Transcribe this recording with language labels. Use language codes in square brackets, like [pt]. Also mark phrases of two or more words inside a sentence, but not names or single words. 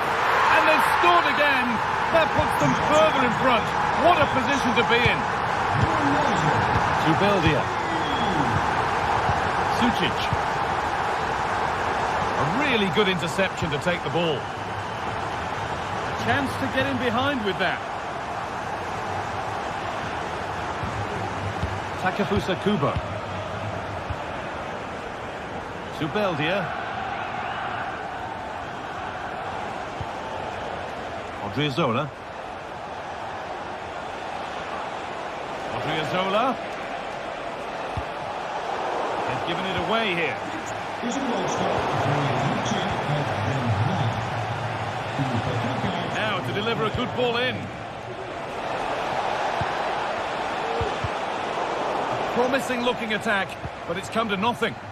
[en] And they've scored again. That puts them further in front. What a position to be in. Zubeldia. Sucic. A really good interception to take the ball. A chance to get in behind with that. Takefusa Kubo. Zubeldia. Odriozola. Odriozola. They've given it away here. Now to deliver a good ball in. A promising looking attack, but it's come to nothing.